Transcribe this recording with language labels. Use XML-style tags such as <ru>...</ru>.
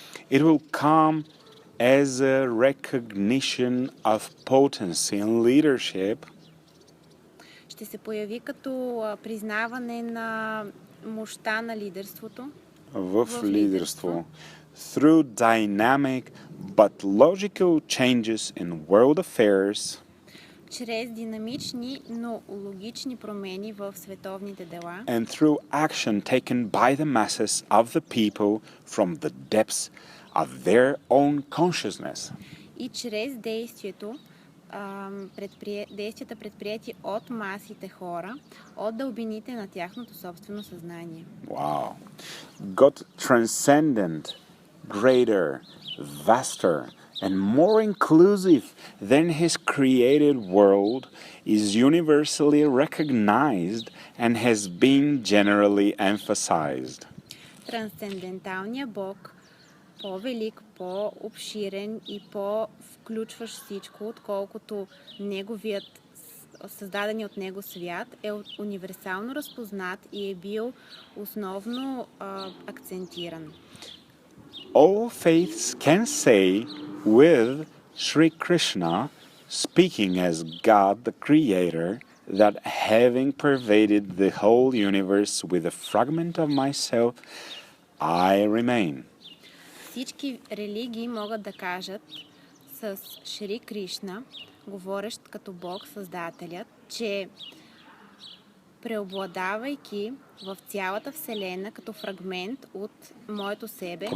<en>It will come as a recognition of potency and leadership.</en> <bg>Ще се появи като признаване на мощта на лидерството. В лидерство.</bg> <en>Through dynamic but logical changes in world affairs.</en> <bg>Чрез динамични, но логични промени в световните дела.</bg> <en>And through action taken by the masses of the people from the depths of their own consciousness.</en> <bg>И чрез действията предприяти от масите хора, от дълбините на тяхното собствено съзнание.</bg> <en>Wow. God transcendent, greater, vaster, and more inclusive than his created world is universally recognized and has been generally emphasized.</en> <bg>Трансценденталният Бог, по-велик, по-обширен и по-включващ всичко, отколкото неговият създаден от него свят, е универсално разпознат и е бил основно акцентиран.</bg> <en>All faiths can say with Sri Krishna, speaking as God the Creator, that having pervaded the whole universe with a fragment of myself, I remain.</en> <bg>Всички религии могат да кажат с Шри Кришна, говорещ като Бог Създателят, че преобладавайки в цялата Вселена като фрагмент от моето себе,</bg>